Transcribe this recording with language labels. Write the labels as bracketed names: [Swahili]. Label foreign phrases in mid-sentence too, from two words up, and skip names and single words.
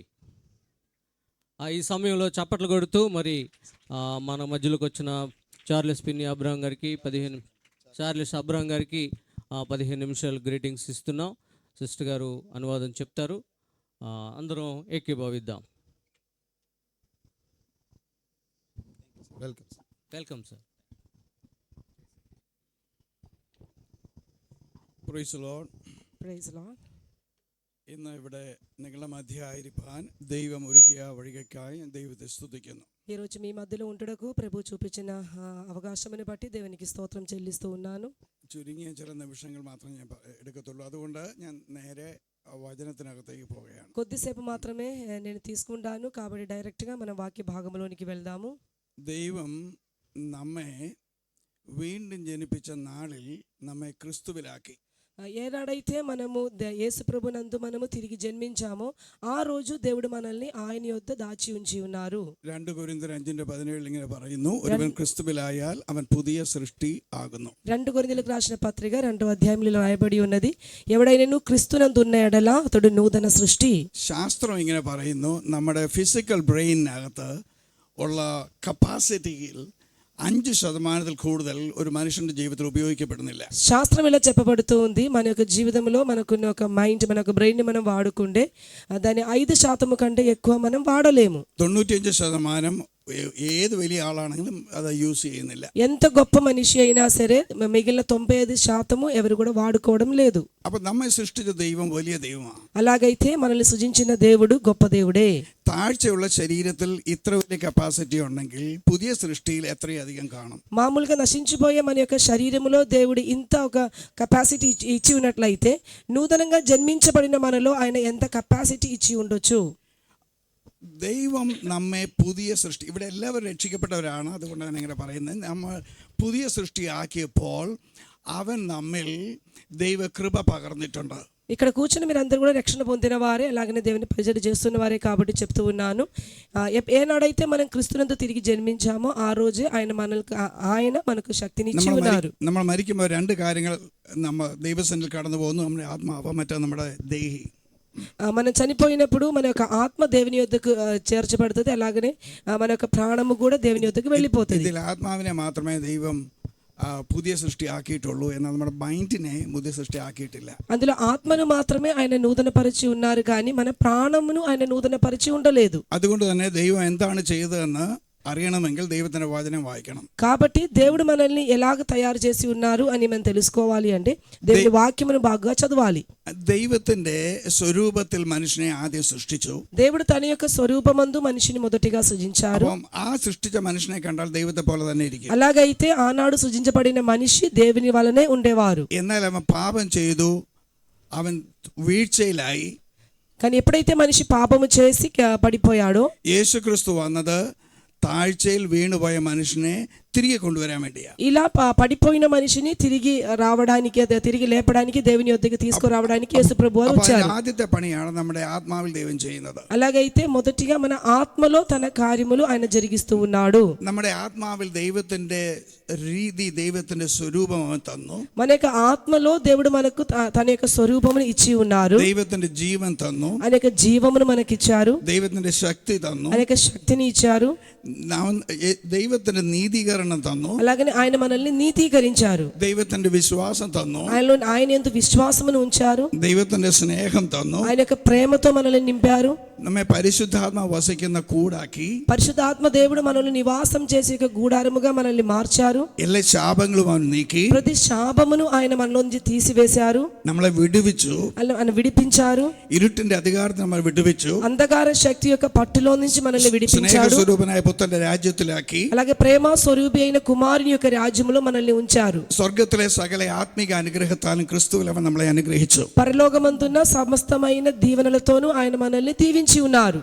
[Telugu] ఈ సమయంలో చప్పట్లు కొడుతూ మరి మన మధ్యలోకి వచ్చిన చార్లెస్ అబ్రహం గారికి 15 నిమిషాలు గ్రీటింగ్స్ ఇస్తున్నాం. సిస్టర్ గారు అనువాదం చెప్తారు. అందరం ఏకీభవిద్దాం. [English] Welcome sir. Praise Lord. [Malayalam] ഇന്ന് ഇവിടെ നിങ്ങളുടെ മധ്യയായിരിക്കാൻ ദൈവം ഒരുക്കിയ വഴികൾക്കായി ദൈവത്തെ സ്തുതിക്കുന്നു. [Telugu] ఈరోజు మీ మధ్యలో ఉండుటకు ప్రభు చూపించిన అవకాశమును బట్టి దేవునికి స్తోత్రం చెల్లిస్తూ ఉన్నాను. [Malayalam] ചുരുങ്ങിയ ചില നിമിഷങ്ങൾ മാത്രമേ ഞാൻ എടുക്കത്തുള്ളൂ. അതുകൊണ്ട് ഞാൻ നേരെ വചനത്തിനകത്തേക്ക് പോവുകയാണ്. [Telugu] కొద్దిసేపు మాత్రమే నేను తీసుకుంటాను, కాబట్టి డైరెక్ట్గా మనం వాక్య భాగంలోనికి వెళ్దాము. [Malayalam] ദൈവം നമ്മെ വീണ്ടും ജനിപ്പിച്ച നാളിൽ നമ്മെ ക്രിസ്തുവിലാക്കി. [Telugu] ఏనాడైతే మనము యేసు ప్రభునందు మనము తిరిగి జన్మించామో ఆ రోజు దేవుడు మనల్ని ఆయన యొద్ద దాచి ఉంచి ఉన్నారు. [Malayalam] 2 కొరింథీయుల 5:17 ഇങ്ങനെ പറയുന്നു, ഒരുവൻ ക്രിസ്തുവിലായാൽ അവൻ പുതിയ സൃഷ്ടി ആകുന്നു. [Telugu] 2 కొరింథీయులకు రాసిన పత్రిక 2వ అధ్యాయంలో రాయబడి ఉన్నది, ఎవడైనను క్రీస్తునందు ఉన్న ఎడల అతడు నూతన సృష్టి. [Malayalam] ശാസ്ത്രം ഇങ്ങനെ പറയുന്നു, നമ്മുടെ ഫിസിക്കൽ ബ്രെയിനകത്ത് ഉള്ള കപ്പാസിറ്റിയിൽ 5% കൂടുതൽ ഒരു മനുഷ്യന്റെ ജീവിതത്തിൽ ഉപയോഗിക്കപ്പെടുന്നില്ല. [Telugu] శాస్త్రం ఇలా చెప్పబడుతూ ఉంది, మన యొక్క జీవితంలో మనకున్న ఒక మైండ్, మన యొక్క బ్రెయిన్ మనం వాడుకుంటే దాని 5% కంటే ఎక్కువ మనం వాడలేము. [Malayalam] 95% ഏത് വലിയ ആളാണെങ്കിലും അത് യൂസ് ചെയ്യുന്നില്ല. [Telugu] ఎంత గొప్ప మనిషి అయినా సరే మిగిలిన 95% ఎవరు కూడా వాడుకోవడం లేదు. [Malayalam] അപ്പം നമ്മെ സൃഷ്ടിച്ച ദൈവം വലിയ ദൈവമാണ്. [Telugu] అలాగైతే మనల్ని సృజించిన దేవుడు గొప్ప దేవుడే. [Malayalam] താഴ്ചയുള്ള ശരീരത്തിൽ ഇത്ര വലിയ കപ്പാസിറ്റി ഉണ്ടെങ്കിൽ പുതിയ സൃഷ്ടിയിൽ എത്രയധികം കാണും. [Telugu] మామూలుగా నశించిపోయే మన యొక్క శరీరములో దేవుడు ఇంత ఒక కెపాసిటీ ఇచ్చి ఉన్నట్లయితే నూతనంగా జన్మించబడిన మనలో ఆయన ఎంత కెపాసిటీ ఇచ్చి ఉండొచ్చు. [Malayalam] ദൈവം നമ്മെ പുതിയ സൃഷ്ടി, ഇവിടെ എല്ലാവരും രക്ഷിക്കപ്പെട്ടവരാണ്, അതുകൊണ്ടാണ് ഇങ്ങനെ പറയുന്നത്. നമ്മൾ പുതിയ സൃഷ്ടിയാക്കിയപ്പോൾ അവൻ നമ്മിൽ ദൈവകൃപ പകർന്നിട്ടുണ്ട്. [Telugu] ఇక్కడ కూర్చుని మీరు అందరూ కూడా రక్షణ పొందిన వారే, అలాగనే దేవుని పరిచర్య చేస్తున్న వారే కాబట్టి చెప్తూ ఉన్నాను. ఏనాడైతే మనం క్రీస్తునందు తిరిగి జన్మించామో ఆ రోజే ఆయన మనకు శక్తిని ఇచ్చి ఉన్నారు. [Malayalam] നമ്മൾ മരിക്കുമ്പോൾ രണ്ട് കാര്യങ്ങൾ നമ്മൾ ദൈവസന്നിധിയിൽ കടന്നു പോകുന്നു. നമ്മുടെ ആത്മാവ്, മറ്റേ നമ്മുടെ ദേഹി. [Telugu] మనం చనిపోయినప్పుడు మన యొక్క ఆత్మ దేవుని యొద్దకు చేర్చబడుతుంది, అలాగనే మన యొక్క ప్రాణము కూడా దేవుని యొద్దకు వెళ్ళిపోతుంది. [Malayalam] ഇതിൽ ആത്മാവിനെ മാത്രമേ ദൈവം പുതിയ സൃഷ്ടി ആക്കിയിട്ടുള്ളൂ, എന്നാൽ നമ്മുടെ മൈൻഡിനെ പുതിയ സൃഷ്ടി ആക്കിയിട്ടില്ല. [Telugu] అందులో ఆత్మను మాత్రమే ఆయన నూతనపరిచి ఉన్నారు, కానీ మన ప్రాణమును ఆయన నూతనపరిచి ఉండలేదు. [Malayalam] അതുകൊണ്ട് തന്നെ ദൈവം എന്താണ് ചെയ്തതെന്ന് അറിയണമെങ്കിൽ ദൈവത്തിന്റെ വചനം വായിക്കണം. [Telugu] కాబట్టి దేవుడు మనల్ని ఎలాగ తయారు చేసి ఉన్నారు అని మనం తెలుసుకోవాలి అంటే దేవుని వాక్యమును బాగా చదవాలి. [Malayalam] ദൈവത്തിന്റെ സ്വരൂപത്തിൽ മനുഷ്യനെ ആദ്യം സൃഷ്ടിച്ചു. [Telugu] దేవుడు తన యొక్క స్వరూపమందు మనిషిని మొదటిగా సృజించారు. [Malayalam] അപ്പം ആ സൃഷ്ടിച്ച മനുഷ്യനെ കണ്ടാൽ ദൈവത്തെ പോലെ തന്നെ ഇരിക്കും. [Telugu] అలాగైతే ఆనాడు సృజించబడిన మనిషి దేవుని వలనే ఉండేవారు. [Malayalam] എന്നാൽ അവൻ പാപം ചെയ്തു, അവൻ വീഴ്ചയിലായി. [Telugu] కానీ ఎప్పుడైతే మనిషి పాపము చేసి పడిపోయాడో, [Malayalam] യേശുക്രിസ്തു വന്നത് താഴ്ചയിൽ വീണുപോയ മനുഷ്യനെ തിരികെ കൊണ്ടുവരാൻ വേണ്ടിയാ. [Telugu] ఇలా పడిపోయిన మనిషిని తిరిగి రావడానికి, తిరిగి లేపడానికి, దేవుని యొద్దకు తీసుకురావడానికి యేసు ప్రభువు వచ్చారు. [Malayalam] ആദ്യത്തെ പണിയാണ് നമ്മുടെ ആത്മാവിൽ ദൈവം ചെയ്യുന്നത്. [Telugu] అలాగైతే మొదటిగా మన ఆత్మలో తన కార్యములు ఆయన జరిగిస్తూ ఉన్నాడు. [Malayalam] നമ്മുടെ ആത്മാവിൽ ദൈവത്തിന്റെ രീതി, ദൈവത്തിന്റെ സ്വരൂപം അവൻ തന്നു. [Telugu] మన యొక్క ఆత్మలో దేవుడు మనకు తన యొక్క స్వరూపమును ఇచ్చి ఉన్నారు. [Malayalam] ദൈവത്തിന്റെ ജീവൻ തന്നു. [Telugu] ఆయన యొక్క జీవమును మనకిచ్చారు. [Malayalam] ദൈവത്തിന്റെ శక్തി തന്നു. [Telugu] ఆయన యొక్క శక్తిని ఇచ్చారు. [Malayalam] ദൈവത്തിന്റെ നീതീകരണം തന്നു. [Telugu] అలాగనే ఆయన మనల్ని నీతీకరించారు. [Malayalam] ദൈവത്തിന്റെ വിശ്വാസം തന്നു. [Telugu] ఆయన యందు విశ్వాసమును ఉంచారు. [Malayalam] ദൈവത്തിന്റെ സ്നേഹം തന്നു. [Telugu] ఆయన యొక్క ప్రేమతో మనల్ని నింపారు. [Malayalam] നമ്മെ പരിശുദ്ധാത്മാവ് വസിക്കുന്ന കൂടാക്കി. [Telugu] పరిశుద్ధాత్మ దేవుడు మనల్ని నివాసం చేసే ఒక గూడారముగా మనల్ని మార్చారు. [Malayalam] എല്ലാ ശാപങ്ങളും അവൻ നീക്കി. [Telugu] ప్రతి శాపమును ఆయన మనలోంచి తీసివేశారు. [Malayalam] നമ്മളെ വിടുവിച്ചു. [Telugu] ఆయన విడిపించారు. [Malayalam] ഇരുട്ടിന്റെ അധികാരത്തെ നമ്മൾ വിടുവിച്ചു. [Telugu] అంధకార శక్తి యొక్క పట్టులో నుంచి మనల్ని విడిపించారు. [Malayalam] സ്നേഹസ്വരൂപനായ പുത്രന്റെ രാജ്യത്തിലാക്കി. [Telugu] అలాగే ప్రేమ స్వరూపి అయిన కుమారుని యొక్క రాజ్యములో మనల్ని ఉంచారు. [Malayalam] സ്വർഗ്ഗത്തിലെ സകല ആത്മീക അനുഗ്രഹത്താലും ക്രിസ്തുവിൽ അവൻ നമ്മളെ അനുഗ്രഹിച്ചു. [Telugu] పరలోకమందున్న సమస్తమైన దీవెనలతోనూ ఆయన మనల్ని దీవించి ఉన్నారు.